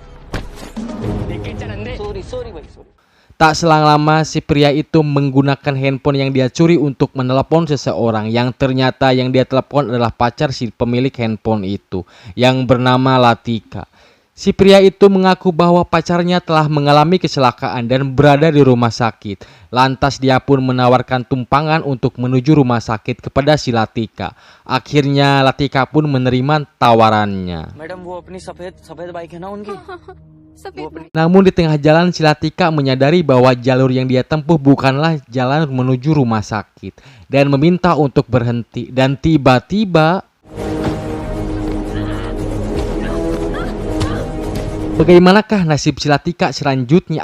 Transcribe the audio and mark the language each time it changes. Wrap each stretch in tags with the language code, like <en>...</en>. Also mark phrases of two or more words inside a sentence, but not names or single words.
<id>Tak selang lama si pria itu menggunakan handphone yang dia curi untuk menelepon seseorang yang ternyata yang dia telepon adalah pacar si pemilik handphone itu yang bernama Latika. Si pria itu mengaku bahwa pacarnya telah mengalami kecelakaan dan berada di rumah sakit. Lantas dia pun menawarkan tumpangan untuk menuju rumah sakit kepada si Latika. Akhirnya Latika pun menerima tawarannya.</id> <hi>Madam, वो अपनी सफेद बाइक है ना उनकी?</hi> <id>Namun di tengah jalan si Latika menyadari bahwa jalur yang dia tempuh bukanlah jalan menuju rumah sakit dan meminta untuk berhenti. Dan tiba-tiba bagaimanakah nasib si Latika selanjutnya?</id>